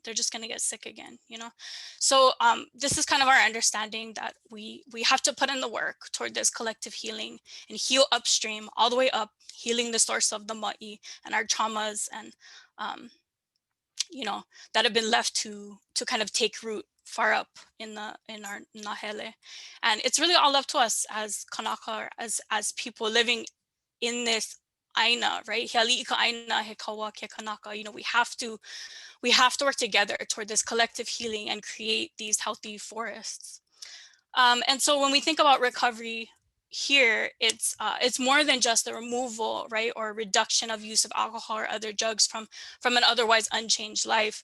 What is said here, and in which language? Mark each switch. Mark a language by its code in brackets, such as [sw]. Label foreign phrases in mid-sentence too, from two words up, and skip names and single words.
[en] They're just going to get sick again, you know? So this is kind of our understanding that we have to put in the work toward this collective healing and heal upstream, all the way up, healing the source of the ma'i and our traumas, and you know, that have been left to kind of take root far up in our nahele. And it's really all up to us as kanaka, or as people living in this aina, right? [haw] He ali'i ka aina, he kaua ke kanaka. [en] You know, we have to work together toward this collective healing and create these healthy forests. And so when we think about recovery here, it's more than just the removal, right, or reduction of use of alcohol or other drugs from an otherwise unchanged life.